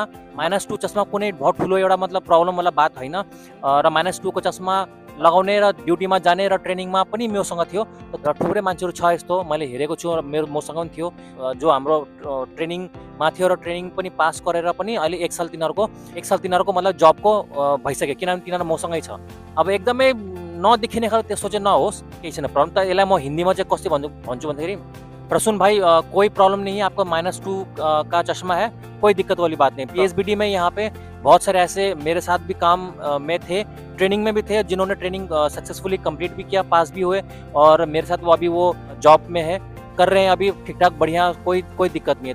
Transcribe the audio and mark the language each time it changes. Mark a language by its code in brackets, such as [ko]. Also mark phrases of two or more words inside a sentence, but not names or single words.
[ne] -2 चस्मा कुनै बहुत ठुलो एउटा मतलब प्रब्लमवाला बात होइन र -2 को चस्मा लगाउने र ड्युटीमा जाने र ट्रेनिङमा पनि मसँग थियो र थुप्रै मान्छेहरू छ यस्तो मैले हेरेको छु, मसँग पनि थियो जो हाम्रो ट्रेनिङमा थियो र ट्रेनिङ पनि पास गरेर पनि अहिले एक साल तिनीहरूको मतलब जबको भइसक्यो, किनभने तिनीहरू मसँगै छ। अब एकदमै नदेखिने खालको त्यस्तो चाहिँ नहोस्, केही छैन प्रब्लम। त यसलाई म हिन्दीमा चाहिँ कसरी भन्छु भन्दाखेरि [hi] प्रसून भाई कोई प्रॉब्लम नहीं है, आपका -2 का चश्मा है, कोई दिक्कत वाली बात नहीं। पीएचबीडी में यहाँ पे बहुत सारे ऐसे मेरे साथ भी काम में थे, ट्रेनिंग में भी थे, जिन्होंने ट्रेनिंग [en] successfully complete [hi] भी किया, पास भी हुए और मेरे साथ वो अभी वो जॉब में है, कर रहे हैं अभी ठीक ठाक बढ़िया, कोई दिक्कत नहीं है।